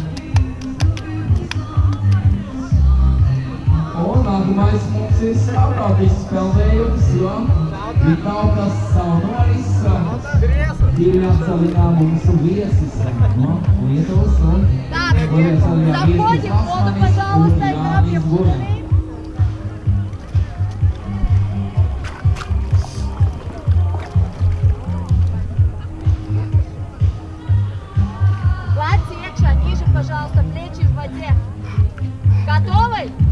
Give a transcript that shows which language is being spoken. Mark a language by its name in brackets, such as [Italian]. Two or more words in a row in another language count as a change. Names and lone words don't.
[Latvian] Un nākamais mums ir starptautisks peldējums, jo Vitautas Saunonis pirmajā celiņā mums ir viesis no Lietuvas un otrajā celiņā viesis Asmanis un Jānis Burni. [Russian] Платье иекша, ниже, пожалуйста, плечи в воде. Готовы?